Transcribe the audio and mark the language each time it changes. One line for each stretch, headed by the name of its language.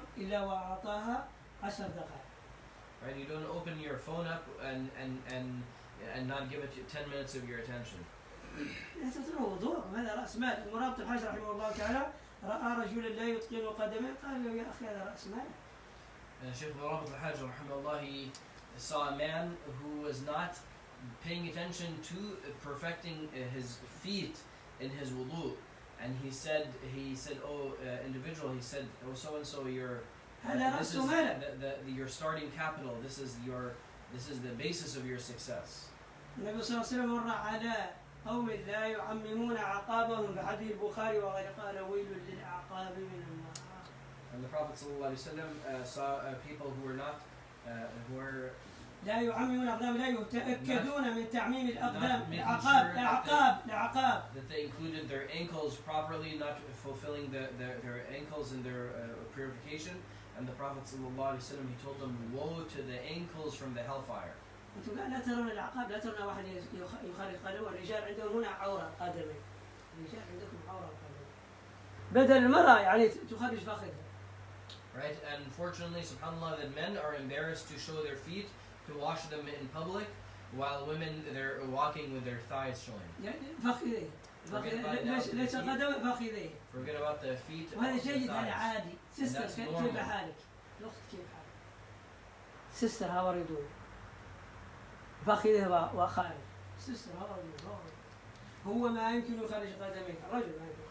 English: Right, you don't open your phone up and not give it 10 minutes of your attention.
Arabic: هذا رأس مال. المرابط الحاج رحمه الله تعالى رأى رجلا لا يتقن قدمه قال له يا أخي هذا رأس مال.
English: Sheikh Murabit al-Hajj rahimahullah, he saw a man who was not paying attention to perfecting his feet in his wudu, and he said, oh individual, he said, oh so and so, this is your starting capital. This is the basis of your success.
Arabic: النبي صلى الله عليه وسلم مر على قوم لا يعممون أعقابهم بحديث البخاري وغيره قال ويل للأعقاب من النار.
English: And the Prophet ﷺ saw people who were not who were
Arabic: لا يعممون الأقدام لا يتأكدون من تعميم الأقدام الأعقاب
English: that they included their ankles properly, not fulfilling their ankles in their purification. And the Prophet ﷺ, he told them, woe to the ankles from the hellfire.
Arabic: أنتم لا ترون الأعقاب، لا ترون واحد يخرج قدمه، والرجال عندهم هنا عورة قدمين. الرجال عندكم عورة قدمين. بدل المرأة يعني تخرج فخذها.
English: Right, and unfortunately, subhanAllah, that men are embarrassed to show their feet, to wash them in public, while women, they're walking with their thighs showing. Forget about the feet.
Arabic: وهذا جيد، هذا عادي. سيستر كيف حالك؟ الأخت كيف حالك؟ سيستر
English: how are you doing؟
Arabic: فخذه وخارج. سيستر how are you doing؟ هو ما يمكن يخرج قدميه الرجل ما يمكن.